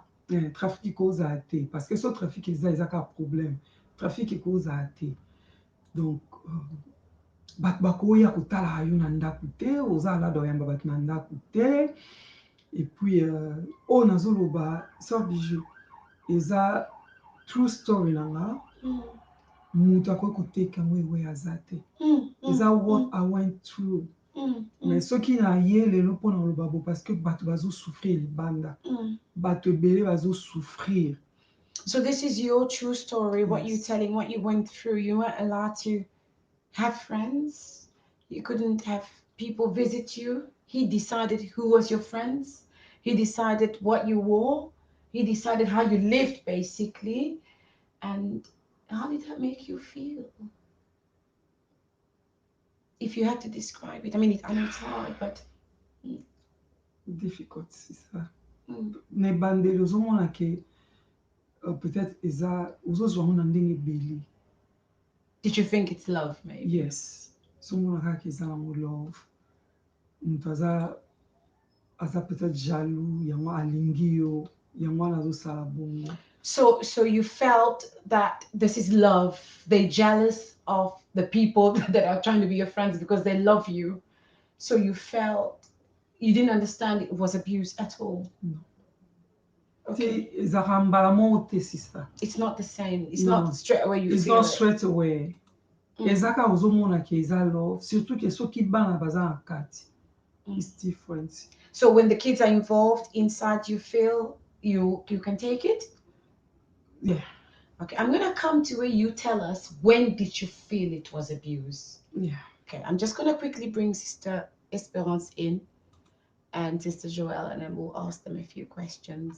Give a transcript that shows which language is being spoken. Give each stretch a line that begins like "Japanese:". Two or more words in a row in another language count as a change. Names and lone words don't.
Lingala: Trafic ekozala te
French: parce que
Lingala: so trafic eza kaka problème trafic ekozala te donc bato bakoya kotala yo na ndako te oza alada oyamba bato na ndako te et puis oyo nazoloba sœur Bijoux eza
English: true story
Lingala: na nga mutu akoki koteka ngo ewe aza te eza
English: what I went through
Lingala: mais soki na ye lelo mpona koloba bo
French: parce que
Lingala: bato bazosouffrir libanda bato ebele bazosouffrir.
English: So this is your true story, what you're telling, what you went through. You weren't allowed to have friends. You couldn't have people visit you. He decided who was your friends. He decided what you wore. He decided how you lived, basically. And how did that make you feel? If you had to describe it, I mean, I know it's hard, but difficult,
French: c'est ça.
Lingala: Na ebandeli ozomona ke peut-être eza ozozwa ngo na ndenge ebele.
English: Did you think it's love, maybe? Yes.
Lingala: Ozomona kaka eza nango love. Mutu aza
French: peut-être jaloux
Lingala: yango alingi yo yango wana azosala bongo.
English: So you felt that this is love. They're jealous of the people that are trying to be your friends because they love you. So you felt you didn't understand it was abuse at all. No. Okay. It's not the same. It's not straight away you feel it. It's not straight away.
Lingala: Ezaka ozomona ke eza love. Surtout ke soki bana baza na kati.
English: It's different. So when the kids are involved inside, you feel you can take it? Yeah. Okay, I'm gonna come to where you tell us when did you feel it was abuse? Yeah. Okay, I'm just gonna quickly bring Sister Esperance in and Sister Joelle, and then we'll ask them a few questions.